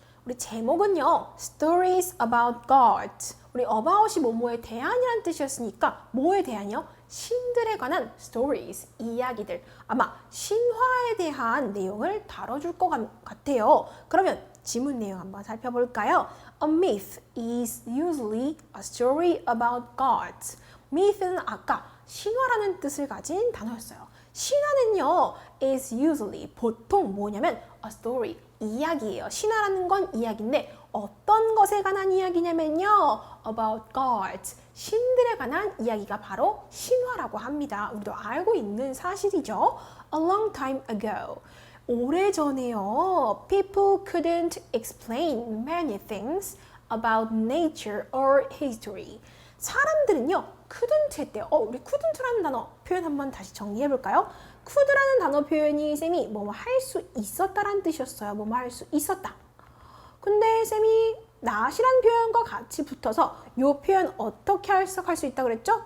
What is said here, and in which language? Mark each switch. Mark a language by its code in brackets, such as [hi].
[ko] 우리 제목은요. Stories about God. 우리 about이 뭐뭐에 대한이라는 뜻이었으니까 뭐에 대한이요? 신들에 관한 stories, 이야기들. 아마 신화에 대한 내용을 다뤄줄 것 같아요. 그러면 지문 내용 한번 살펴볼까요? [en] A myth is usually a story about gods. [ko] myth는 아까 신화라는 뜻을 가진 단어였어요. 신화는요, is usually 보통 뭐냐면 a story, 이야기예요. 신화라는 건 이야기인데 어떤 것에 관한 이야기냐면요, about gods, 신들에 관한 이야기가 바로 신화라고 합니다. 우리도 알고 있는 사실이죠. [en] A long time ago. [ko] 오래전에요. [en] People couldn't explain many things about nature or history. [ko] 사람들은요. couldn't 했대요. 우리 couldn't라는 단어 표현 한번 다시 정리해 볼까요? could라는 단어 표현이 쌤이 뭐뭐 할 수 있었다라는 뜻이었어요. 뭐뭐 할 수 있었다. 근데 쌤이 not이라는 표현과 같이 붙어서 이 표현 어떻게 해석할 수 있다고 그랬죠?